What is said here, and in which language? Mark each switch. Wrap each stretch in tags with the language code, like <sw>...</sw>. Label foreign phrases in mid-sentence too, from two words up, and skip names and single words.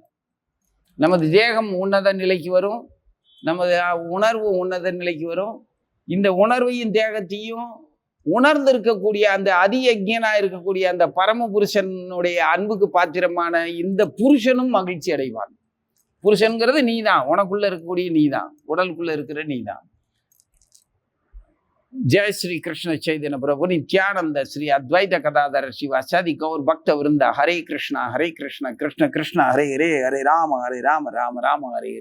<ta>நமது தேகம் உன்னத நிலைக்கு வரும், நமது உணர்வு உன்னத நிலைக்கு வரும். இந்த உணர்வையும் தேகத்தையும் உணர்ந்து இருக்கக்கூடிய அந்த அதியஜ்ஞனா இருக்கக்கூடிய அந்த பரம புருஷனுடைய அன்புக்கு பாத்திரமான இந்த புருஷனும் மகிழ்ச்சி அடைவான். புருஷன்கிறது நீதான், உனக்குள்ள இருக்கக்கூடிய நீதான், உடலுக்குள்ள இருக்கிற நீதான்.</ta> <sa>जय श्री कृष्ण चैतन्य प्रभु नित्यानंद श्री अद्वैत कदाधर शिव सदि गौर भक्त वृंद हरे कृष्ण कृष्ण कृष्ण हरे हरे, हरे राम राम राम हरे हरे।</sa>